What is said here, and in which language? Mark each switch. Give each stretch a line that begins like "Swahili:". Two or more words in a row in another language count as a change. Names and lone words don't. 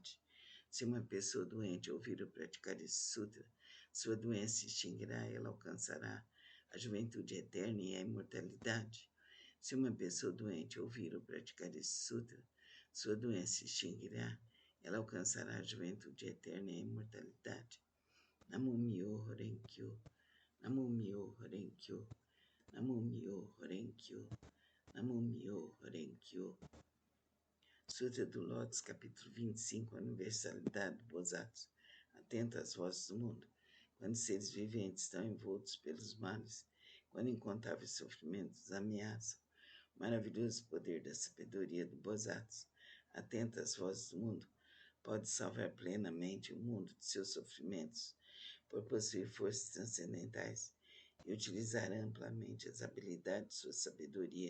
Portuguese: Se uma pessoa doente ouvir ou praticar esse sutra, Sua doença extinguirá, ela alcançará a juventude eterna e a imortalidade. Se uma pessoa doente ouvir ou praticar esse sutra, sua doença extinguirá, ela alcançará a juventude eterna e a imortalidade.
Japanese: 南無妙法蓮華経、南無妙法蓮華経、南無妙法蓮華経、南無妙法蓮華経.
Portuguese: Sutra do Lótus, capítulo 25, Universalidade do Bodhisattva. Atenta às vozes do mundo. Quando seres viventes estão envoltos pelos males, quando incontáveis sofrimentos ameaçam, o maravilhoso poder da sabedoria do Bodhisattva, atenta às vozes do mundo, pode salvar plenamente o mundo de seus sofrimentos, por possuir forças transcendentais e utilizar amplamente as habilidades de sua sabedoria.